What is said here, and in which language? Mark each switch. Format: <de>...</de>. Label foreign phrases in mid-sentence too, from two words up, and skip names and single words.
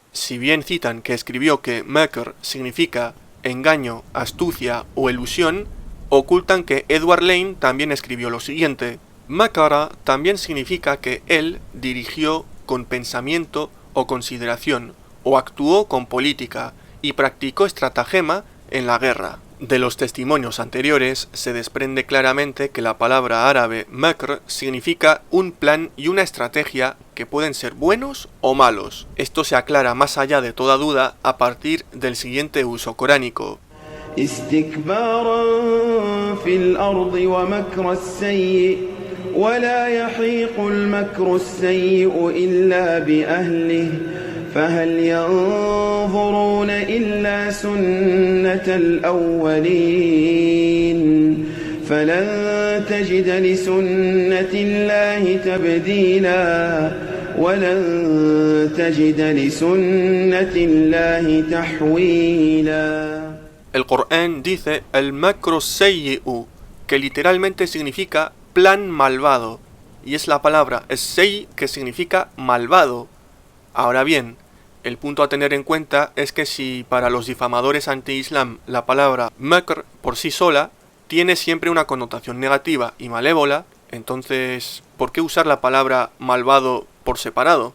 <es>Si bien citan que escribió que makr significa engaño, astucia o ilusión, ocultan que Edward Lane también escribió lo siguiente: makara también significa que él dirigió con pensamiento o consideración, o actuó con política, y practicó estratagema en la guerra. De los testimonios anteriores se desprende claramente que la palabra árabe makr significa un plan y una estrategia que pueden ser buenos o malos. Esto se aclara más allá de toda duda a partir del siguiente uso coránico.</es> <ar>فهل ينظرون إلا سنة الأولين فلن تجد لسنة الله تبديلا ولن تجد لسنة الله تحويلا.</ar> <es>El Corán dice el</es> <ar>مكر سيئ,</ar> <es>que literalmente significa plan malvado, y es la palabra es-sayy que significa malvado. Ahora bien, el punto a tener en cuenta es que si para los difamadores anti-islam la palabra makr por sí sola tiene siempre una connotación negativa y malévola, entonces, ¿por qué usar la palabra malvado por separado?</es>